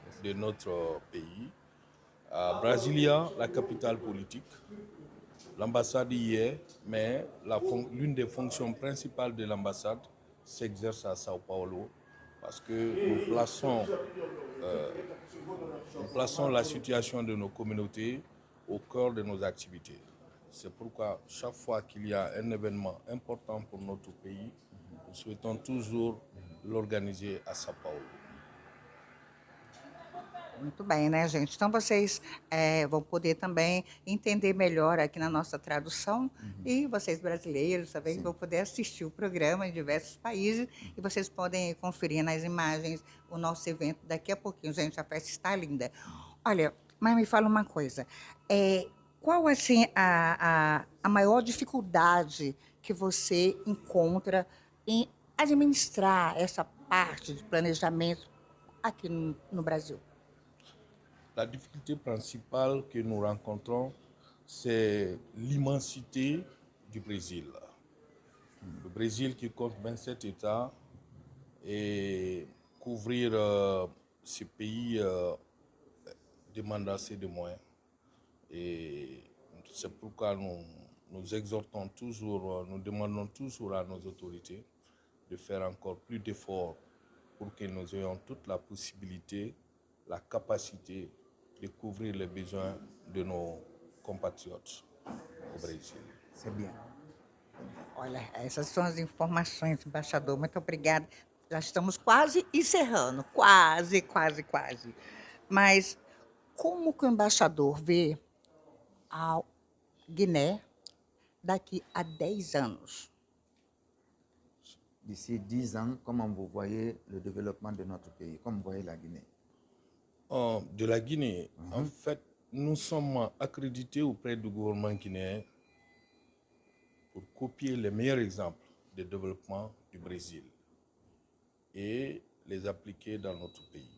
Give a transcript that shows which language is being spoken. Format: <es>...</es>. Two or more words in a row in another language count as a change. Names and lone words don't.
<fr>À Brasilia, la capitale politique, l'ambassade y est, mais l'une des fonctions principales de l'ambassade s'exerce à Sao Paulo parce que nous plaçons la situation de nos communautés au cœur de nos activités. C'est pourquoi chaque fois qu'il y a un événement important pour notre pays, nous souhaitons toujours l'organiser à Sao Paulo.</fr> <pt>Muito bem, né, gente? Então vocês vão poder também entender melhor aqui na nossa tradução e vocês brasileiros também Sim. vão poder assistir o programa em diversos países e vocês podem conferir nas imagens o nosso evento daqui a pouquinho. Gente, a festa está linda. Olha, mas me fala uma coisa, qual assim a maior dificuldade que você encontra em administrar essa parte de planejamento aqui no Brasil?</pt> <fr>La difficulté principale que nous rencontrons, c'est l'immensité du Brésil. Le Brésil qui compte 27 États et couvrir ce pays demande assez de moyens. Et c'est pourquoi nous exhortons toujours, nous demandons toujours à nos autorités de faire encore plus d'efforts pour que nous ayons toute la possibilité, la capacité de couvrir les besoins de nos compatriotes au Brésil. C'est bien.</fr> <pt>Olha, essas são as informações, embaixador. Muito obrigada. Já estamos quase encerrando, quase, quase, quase. Mas como que o embaixador vê a Guiné daqui a 10 anos?</pt> <fr>d'ici 10 ans, comment vous voyez le développement de notre pays, comme vous voyez la Guinée? De la Guinée, en fait, nous sommes accrédités auprès du gouvernement guinéen pour copier les meilleurs exemples de développement du Brésil et les appliquer dans notre pays.</fr>